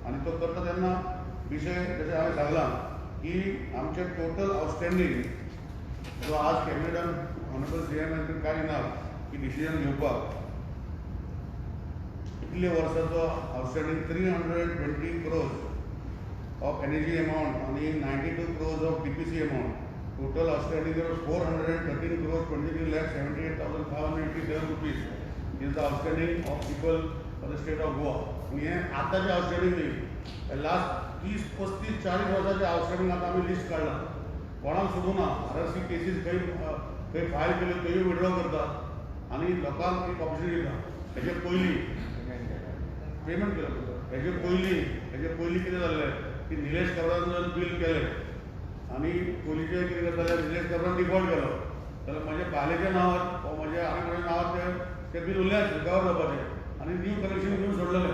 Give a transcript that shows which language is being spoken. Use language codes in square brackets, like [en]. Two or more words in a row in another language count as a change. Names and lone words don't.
[kok] आनी तो करता तेन्ना विशय जशें हांवें सांगलां की आमचे [en] total outstanding [kok] जो आज कॅबिनेटान [en] Honourable CM [kok] कांय ना की डिसिजन घेवपाक इतले वर्साचो आउटस्टँडींग 320 [en] crores of energy amount [kok] आनी 92 [en] crores of DPC amount. Total outstanding there was 413 crores 23,78,587 rupees is the outstanding of people for the state of Goa. [mr] आणि हे आताचे आउटस्टँडिंग नाही, लास्ट 30-35-40 वर्षाचे आउटस्टँडिंग आता आम्ही लिस्ट काढला। [kok] कोणाक सोडूना RRC केसीस खंय फायल केल्यो त्योय विड्रॉ करता आनी लोकांक एक ऑपॉर्च्युनिटी दिता। हेजे पयलीं पेमेंट केलो, हेजे पयलीं कितें जाल्लें की निलेश काब्रान बील केलें आनी पयलींचे कितें करताले निलेश काब्रान डिफॉल्ट केलो जाल्यार म्हज्या बायलेच्या नांवार वा म्हज्या आनी कोणाच्या नांवार ते बील उरलें रिकवर जावपाचें आनी [en] new connection [kok] घेवन सोडलेलें।